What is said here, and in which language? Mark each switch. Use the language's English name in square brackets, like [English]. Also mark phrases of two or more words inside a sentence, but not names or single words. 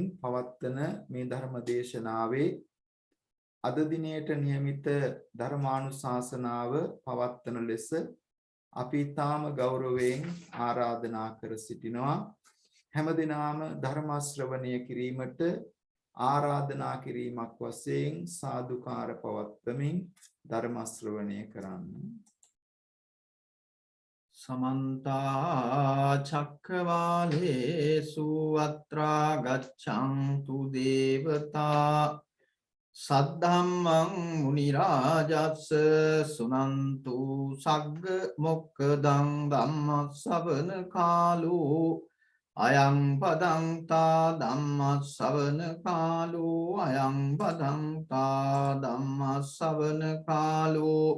[Sinhala] පවත්වන මේ ධර්මදේශනාවේ අද දිනයට નિયમિત ධර්මානුශාසනාව පවත්වන ලෙස අපි තාම ගෞරවයෙන් ආරාධනා කර සිටිනවා හැමදෙනාම ධර්ම ශ්‍රවණය කිරීමට ආරාධනා කිරීමක් වශයෙන් සාදුකාර පවත්වමින් ධර්ම ශ්‍රවණය කරන්න [Pali] Samanta Chakravalesu Atra Gachantu Devata Saddhammang Munirajatsa Sunantu Sagga Mokkadang Dhamma Savana Kalu Ayang Padangta Dhamma Savana Kalu Ayang Padangta Dhamma Savana Kalu